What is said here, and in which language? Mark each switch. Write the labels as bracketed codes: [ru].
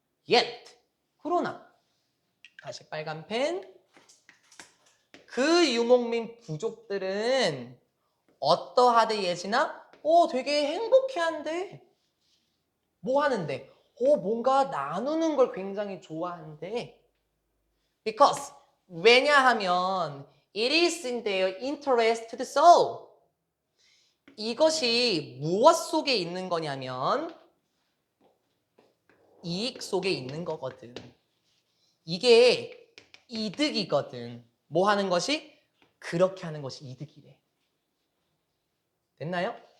[en] Yet. [ko] 그러나 다시 빨간 펜. 그 유목민 부족들은 어떠하대 예지나? 되게 행복해한대. 뭐 하는데? 뭔가 나누는 걸 굉장히 좋아한대. [en] Because [ko] 왜냐하면 [en] it is in their interest to do so. [ko] 이것이 무엇 속에 있는 거냐면 이익 속에 있는 거거든. 이게 이득이거든. 뭐 하는 것이? 그렇게 하는 것이 이득이래. 됐나요?